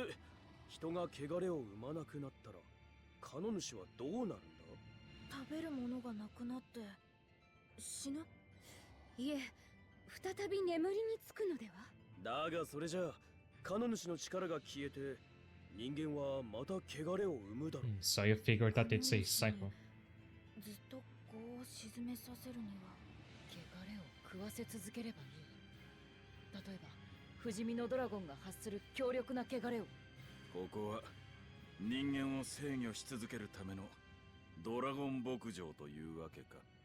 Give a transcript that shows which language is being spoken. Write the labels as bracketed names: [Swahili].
[Japanese] で、人が汚れを生まなくなったら、カノ主はどうなるんだ？食べるものがなくなって死ぬ？いえ、再び眠りにつくのでは？だがそれじゃあ、カノ主の力が消えて、人間はまた汚れを生むだろう。 [English] So you figured that it's a cycle. [Japanese] ずっと業を沈めさせるには汚れを食わせ続ければいい。例えば不死身のドラゴンが発する強力な汚れを。ここは人間を制御し続けるためのドラゴン牧場というわけか。